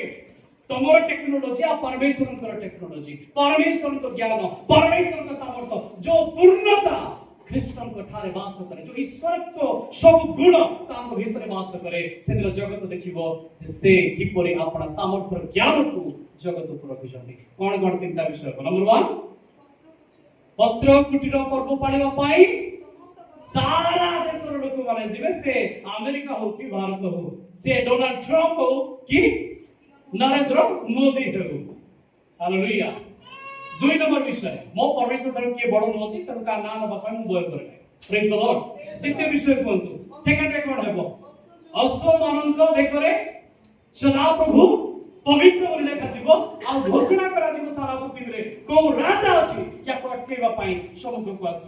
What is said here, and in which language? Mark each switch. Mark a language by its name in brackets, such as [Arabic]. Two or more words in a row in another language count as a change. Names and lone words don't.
[Odia] ତମର ଟେକ୍ନୋଲୋଜି ଆଉ ପରମେଶ୍ୱରଙ୍କର ଟେକ୍ନୋଲୋଜି, ପରମେଶ୍ୱରଙ୍କ ଜ୍ଞାନ, ପରମେଶ୍ୱରଙ୍କ ସାମର୍ଥ୍ୟ, ଯୋଉ ପୂର୍ଣ୍ଣତା ଖ୍ରୀଷ୍ଟଙ୍କ ଠାରେ ବାସ କରେ, ଯୋଉ ଈଶ୍ୱରତ୍ଵ ସବୁ ଗୁଣ ତାଙ୍କ ଭିତରେ ବାସ କରେ, ସେଦିନ ଜଗତ ଦେଖିବ ଯେ ସେ କିପରି ଆପଣା ସାମର୍ଥ୍ୟର ଜ୍ଞାନକୁ ଜଗତକୁ ରଖିଛନ୍ତି। କଣ କଣ ତିନିଟା ବିଷୟ? ନମ୍ବର 1, ପତ୍ର କୁଟୀର ପର୍ବ ପାଳିବା ପାଇଁ ସାରା ଦେଶର ଲୋକ ମାନେ ଯିବେ। ସେ ଆମେରିକା ହେଉ କି ଭାରତ ହେଉ, ସେ ଡୋନାଲ୍ଡ ଟ୍ରମ୍ପ ହେଉ କି ନରେନ୍ଦ୍ର ମୋଦୀ ହେଉ। ହାଲେଲୁୟା। 2 ନମ୍ବର ବିଷୟ, ମୋ ପରମେଶ୍ୱର ठाରୁ କିଏ ବଡ଼ ନୁହନ୍ତି, ତେଣୁ କା ନାଁ ନବା ପାଇଁ ମୁଁ ଭୟ କରେ ନାହିଁ। [English] praise the Lord. [Odia] ଦ୍ୱିତୀୟ ବିଷୟ କୁହନ୍ତୁ। ସେକେଣ୍ଡରେ କଣ ହେବ? ଅଶ୍ୱମାନଙ୍କ ବେକରେ ସଦା ପ୍ରଭୁ ପବିତ୍ର ବୋଲି ଲେଖାଯିବ, ଆଉ ଘୋଷଣା କରାଯିବ ସାରା ପୃଥିବୀରେ କୋଉ ରାଜା ଅଛି ୟାକୁ ଅଟକେଇବା ପାଇଁ ସମୁଦ୍ରକୁ ଆସୁ।